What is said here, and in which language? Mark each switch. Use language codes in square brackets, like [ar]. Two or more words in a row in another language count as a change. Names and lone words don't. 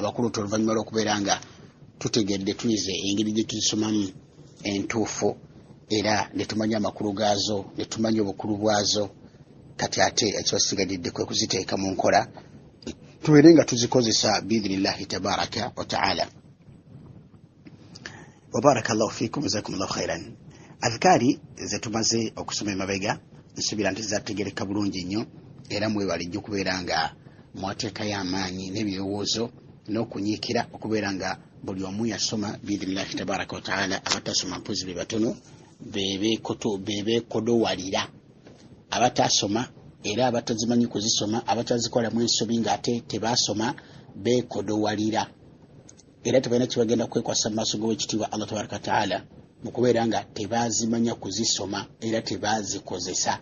[lg] Abakulu oluvannyuma lw'okubeera nga tutegedde tuyize engeri gye tuzisomamu entuufu, era ne tumanya amakulu gaazo, ne tumanya obukulu bwazo, kati ate ekibasigadde kwe kuziteeka mu nkola, tubeere nga tuzikozesa [ar] بإذن الله تبارك وتعالى. وبارك الله فيكم جزاكم الله خيرا. [lg] أذكاري zetumaze okusoma emabega nsubira nti zategereka bulungi nnyo era mwebalijja okubeera nga mwateeka y'amaanyi n'ebirowoozo n'okunyiikira okubeera nga buli omu yasoma [ar] بإذن الله تبارك وتعالى. [lg] abatasoma mpozi be batono bebeekodowalira, abatasoma era abatazimanyi kuzisoma, abatazikolamu ensobi ng'ate tebaasoma beekodowalira era tebalina kibagenda kwekwasa mu maaso g'owekitiibwa [ar] الله تبارك وتعالى [lg] mu kubeera nga tebazimanya kuzisoma era tebazikozesa.